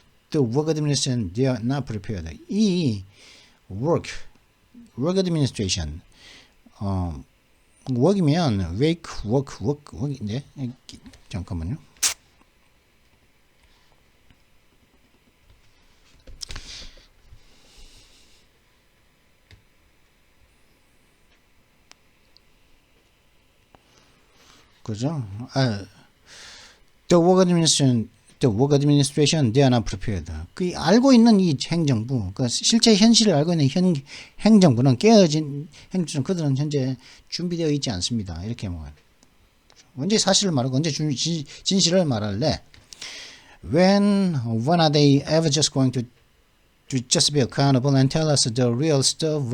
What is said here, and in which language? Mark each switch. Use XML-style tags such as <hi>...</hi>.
<en>The work administration, they are not prepared.</en> <ko>이 work administration, work이면 work인데, 잠깐만요. 그죠?</ko> <en>The work administration, they are not prepared.</en> <ko>그 알고 있는 이 행정부, 그 실제 현실을 알고 있는 행정부는 깨어진 행정부는 그들은 현재 준비되어 있지 않습니다. 이렇게 뭐 언제 사실을 말하고 언제 진실을 말할래?</ko> <en>When are they ever just going to just be accountable and tell us the real stuff?</en>